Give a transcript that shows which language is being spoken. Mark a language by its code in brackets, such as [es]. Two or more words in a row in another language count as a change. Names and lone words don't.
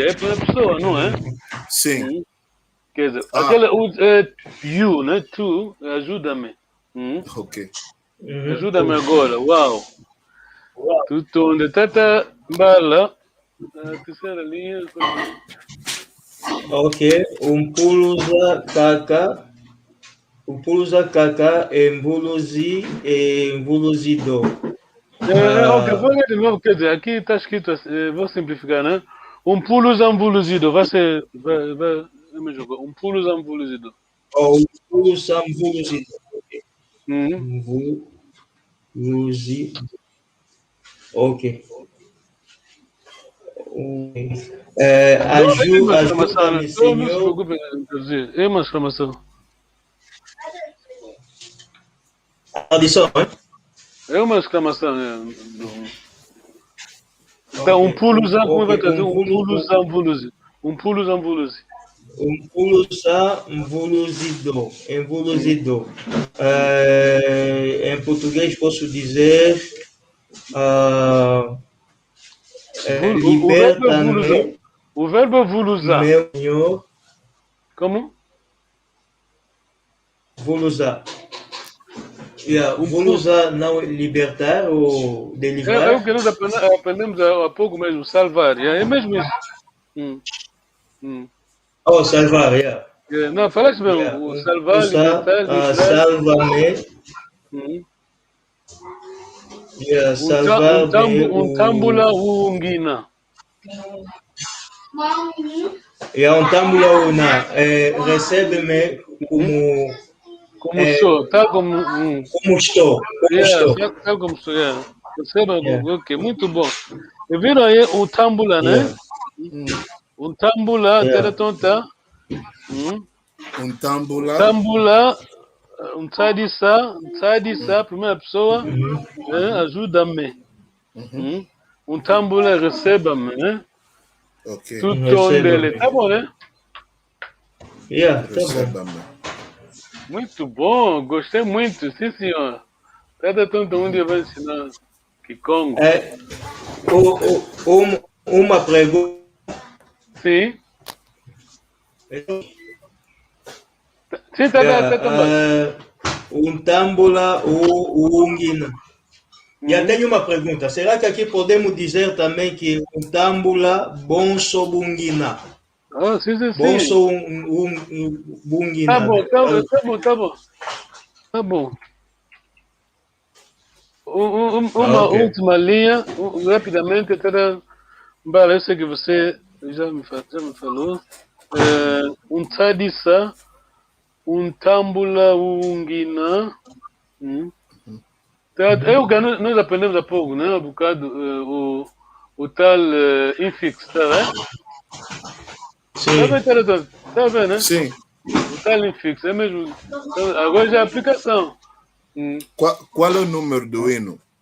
[pt] É a primeira pessoa, não é? Sim. Quer dizer, aquela you, né? Tu, ajuda-me. Ok. Ajuda-me agora. Uau. Tudo onde tá bala. A terceira linha. Ok. [kg] Umpuluza kaka. Umpuluza kaka embuluzi e embuluzido. [pt] Ok, vou ler de novo, quer dizer, aqui está escrito, vou simplificar, né? [kg] Pulos ambuluzido, [pt] vai ser, me jogou, [kg] pulos ambuluzido. Umpuluza embuluzido. Embuluzido. [pt] Ok. Ajuda-me, Senhor. Não se preocupe em traduzir, é uma exclamação. Adição, hein? É uma exclamação, Então, pulos, como vai trazer? [kg] Pulos ambuluzido. Pulos ambuluzido. Umpuluza embuluzido. [pt] Em português posso dizer liberta-me. O verbo vuluzar. Meu Senhor. Como? Vuluzar. Vuluzar não libertar ou deliverar? É o que nós aprendemos há pouco mesmo, salvar. É mesmo isso. Oh, salvar, Não, falaste mesmo. Salvar, libertar, salva-me. Salvar-me. [kg] Tambula ungina. Tambula una. [pt] Recebe-me como... Como estou, tal como... Como estou. Tal como estou, Receba, ok, muito bom. E viram aí o tambula, né? [kg] Tambula, tonta. Tambula. Tambula, tsadissa, [pt] primeira pessoa, ajuda-me. Tambula, receba-me, né? Ok. Tudo dele, tá bom, né? Tá bom. Muito bom, gostei muito, sim senhor. Cada tonta um dia vai ensinar Kikongo. Uma pergunta. Sim. Sim, tá bom. [kg] Tambula ungina. [pt] Já tenho uma pergunta. Será que aqui podemos dizer também que [kg] tambula bonso bungina? [pt] Ah, sim. [kg] Bonso bungina. [pt] Tá bom. Uma última linha, rapidamente, eu sei que você já me falou. [kg] Tsadissa, tambula ungina. [pt] É o que nós aprendemos há pouco, né? Um bocado o tal infixo, tá vendo? Sim. Tá vendo, né? Sim. O tal infixo, é mesmo. Agora já é a aplicação. Qual é o número do hino?